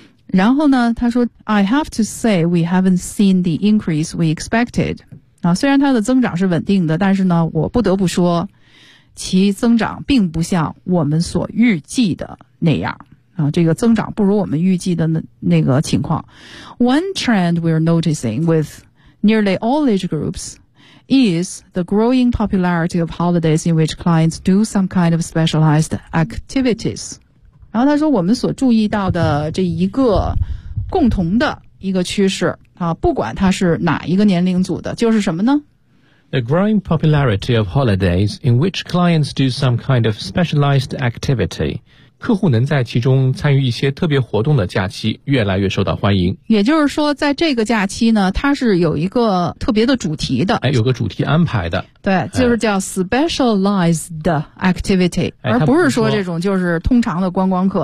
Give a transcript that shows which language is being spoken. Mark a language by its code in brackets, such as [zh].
[zh] 然后呢他说 [en] I have to say we haven't seen the increase we expected. [zh] 虽然它的增长是稳定的，但是呢我不得不说其增长并不像我们所预计的那样。这个增长不如我们预计的 那个情况。 [en] One trend we're noticing with nearly all age groups is the growing popularity of holidays in which clients do some kind of specialized activities. [zh] 然后他说我们所注意到的这一个共同的一个趋势啊，不管它是哪一个年龄组的，就是什么呢？ [en] The growing popularity of holidays in which clients do some kind of specialized activity. [zh] 客户能在其中参与一些特别活动的假期越来越受到欢迎。也就是说在这个假期呢，它是有一个特别的主题的。哎，有个主题安排的。对，就是叫 specialized activity、哎、而不是说这种就是通常的观光客、